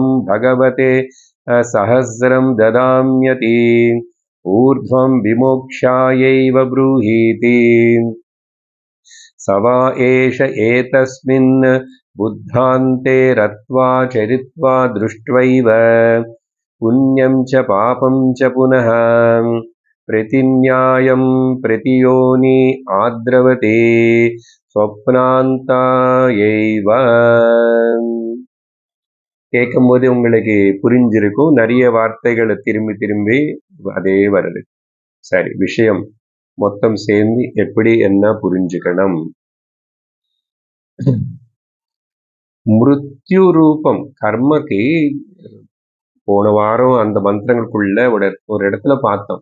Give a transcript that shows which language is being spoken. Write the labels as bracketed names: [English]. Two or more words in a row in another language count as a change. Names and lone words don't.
[Sanskrit] भगवते सहस्रं ददाम्यति ऊर्ध्वं विमोक्षायैव ब्रूहीति स वा एष एतस्मिन् बुद्धान्ते रत्वा चरित्वा दृष्ट्वैव पुण्यं च पापं च पुनः प्रतिन्यायं प्रतियोनि आद्रवते स्वप्नान्तायैव. [Tamil] கேட்கும்போது உங்களுக்கு புரிஞ்சிருக்கும். நிறைய வார்த்தைகளை திரும்பி திரும்பி அதே வருது. சரி, விஷயம் மொத்தம் சேர்ந்து எப்படி என்ன புரிஞ்சுக்கணும். மிருத்யு ரூபம் கர்மக்கு போன வாரம் அந்த மந்திரங்களுக்குள்ள ஒரு இடத்துல பார்த்தோம்.